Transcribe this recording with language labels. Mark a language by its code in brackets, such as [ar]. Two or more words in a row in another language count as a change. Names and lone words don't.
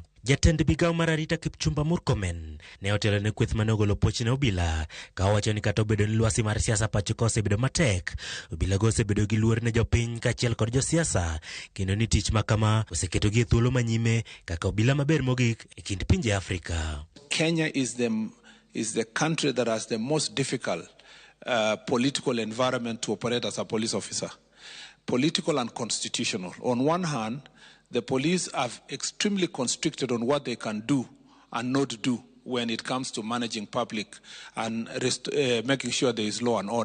[luo] Jatend migao mar arita Kipchumba Murkomen ne otelo ne kweth mane ogolo poch ne obila ka owacho ni kata obedo ni lwasi mar siasa pacho ka osebedo matek, obila go osebedo gi luor ne jopiny kaachiel kod josiasa kendo ni tich makama oseketo gi e thuolo manyime kaka obila maber mogik e kind pinje Afrika. [en] Kenya is the country that has the most difficult political environment to operate as a police officer. Political and constitutional. On one hand, the police are extremely constricted on what they can do and not do when it comes to managing public and making sure there is law and order.